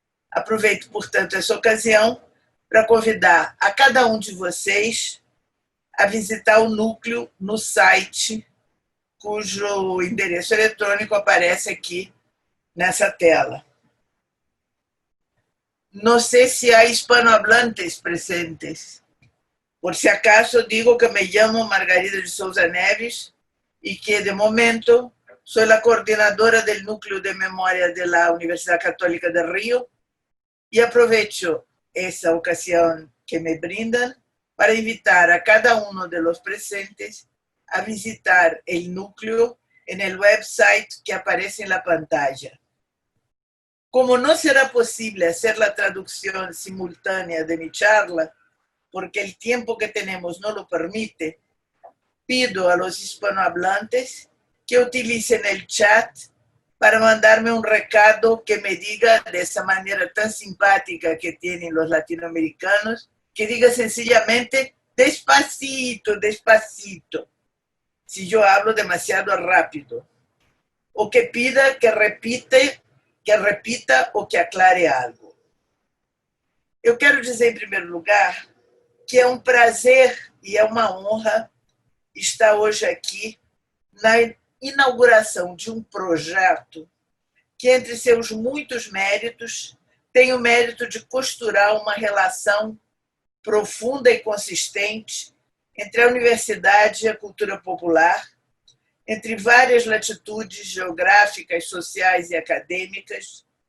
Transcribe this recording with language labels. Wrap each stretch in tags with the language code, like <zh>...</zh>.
<pt>Aproveito, portanto, essa ocasião para convidar a cada um de vocês a visitar o núcleo no site, cujo endereço eletrônico aparece aqui nessa tela. Não sei se há hispanohablantes presentes.</pt> <es>Por si acaso, digo que</es> <pt>me chamo</pt> <es>Margarida de Souza Neves y que de momento soy la coordinadora del Núcleo de Memoria de la Universidad Católica de Río y aprovecho esa ocasión que me brindan para invitar a cada uno de los presentes a visitar el núcleo en el website que aparece en la pantalla. Como no será posible hacer la traducción simultánea de mi charla, porque el tiempo que tenemos no lo permite, pido a los hispanohablantes que utilicen el chat para mandarme un recado que me diga de esa manera tan simpática que tienen los latinoamericanos, que diga sencillamente despacito, despacito, si yo hablo demasiado rápido, o que pida que repita ou que aclare algo.</es> <pt>Eu quero dizer, em primeiro lugar, que é um prazer e é uma honra estar hoje aqui na inauguração de um projeto que, entre seus muitos méritos, tem o mérito de costurar uma relação profunda e consistente entre a universidade e a cultura popular, entre várias latitudes geográficas, sociais e acadêmicas,</pt>